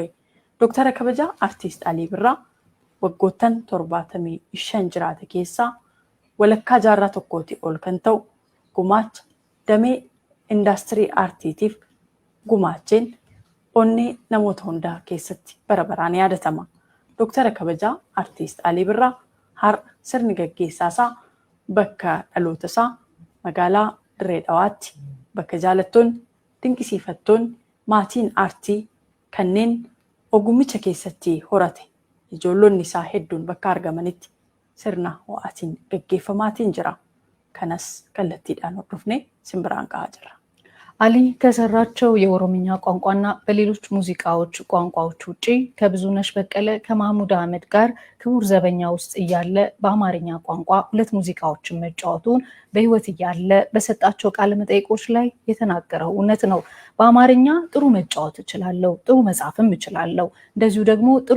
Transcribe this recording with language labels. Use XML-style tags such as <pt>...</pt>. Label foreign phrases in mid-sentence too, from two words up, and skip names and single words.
<om>Dooktara kabajaa Artiist Alii Birraa waggoottan 75 jiraate keessaa walakkaa jaarraa tokkooti ol kan ta'u gumaacha damee indaastirii aartiitiif gumaacheen onnee namoota hundaa keessatti bara baraan yaadatama. ዶክተር ከበጃ አርቲስት አሊ ብራ ሀር ስርኒ ገጌሳሳ በከ ዳሎተሳ መጋላ ድሬዳዋቲ በከ ጃለቶን ድንቅሲፈቶን ማቲን አርቲ ከኔን ኦጉሚቸ ኬሰቲ ሆራቴ ijoolonni isaa hedduun bakka argamanitti sirna ho'aatiin gaggeeffamaatiin jira. Kanas kallattiidhaan hordofnee simbiraan gahaa jirra.</om> <am>አሊ ከሰራቸው የኦሮምኛ ቋንቋና በሌሎች ሙዚቃዎች ቋንቋዎች ውጪ ከብዙነሽ በቀለ ከማህሙድ አህመድ ጋር ክቡር ዘበኛ ውስጥ እያለ በአማርኛ ቋንቋ ሁለት ሙዚቃዎችን መጫወቱን በህይወት እያለ በሰጣቸው ቃለ መጠይቆች ላይ የተናገረው እውነት ነው። በአማርኛ ጥሩ መጫወት እችላለሁ፣ ጥሩ መጻፍም እችላለሁ፣ እንደዚሁ ደግሞ ጥሩ</am>